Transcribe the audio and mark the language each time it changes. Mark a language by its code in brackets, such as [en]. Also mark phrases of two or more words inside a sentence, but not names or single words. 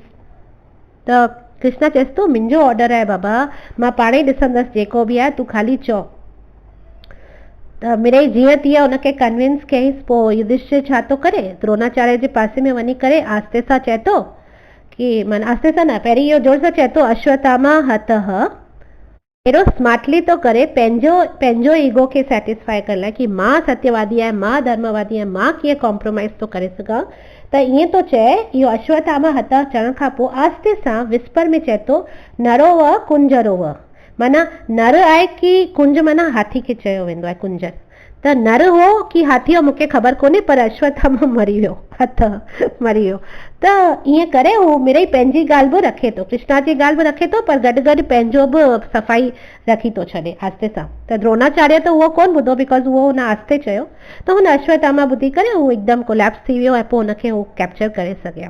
[sd] त कृष्णा चएसि थो मुंहिंजो ऑर्डर आहे बाबा, मां पाणे ॾिसंदसि जेको बि आहे, तूं ख़ाली चओ। त मिड़ई जीअं तीअं हुनखे कन्विंस कयईंसि। पोइ युधिष्ठिर छा थो करे, द्रोणाचार्य जे पासे में वञी करे आस्ते सां चए थो कि, माना आस्ते सां न, पहिरीं इहो जोर सां चए थो अश्वत्थामा हतः। अहिड़ो स्मार्टली थो करे पंहिंजो ईगो खे सेटिस्फाई करण लाइ कि मां सत्यवादी आहियां, मां धर्मवादी आहियां, मां कीअं कॉम्प्रोमाइज़ थो करे सघां। त ईअं थो चए, इहो अश्वत्थामा हतः चवण खां पोइ आस्ते सां विस्पर में चए थो [sa] नरो व कुंजरो व, [sd] माना नर आहे कि कुंज, माना हाथी खे चयो वेंदो आहे कुंजर। त नर हो कि हाथी हो मूंखे ख़बर कोन्हे, पर अश्वत्थामा मरी वियो, हथः मरी वियो। त ईअं करे हू मिड़ई पंहिंजी ॻाल्हि बि रखे थो, कृष्णा जी ॻाल्हि बि रखे थो, पर गॾु गॾु पंहिंजो बि सफ़ाई रखी थो छॾे आस्ते सां। त द्रोणाचार्य त उहो कोन ॿुधो, बिकॉज़ उहो हुन आस्ते चयो। त हुन अश्वत्थामा ॿुधी करे हू हिकदमि कोलैप्स थी वियो ऐं पोइ हुनखे हू कैप्चर करे सघिया।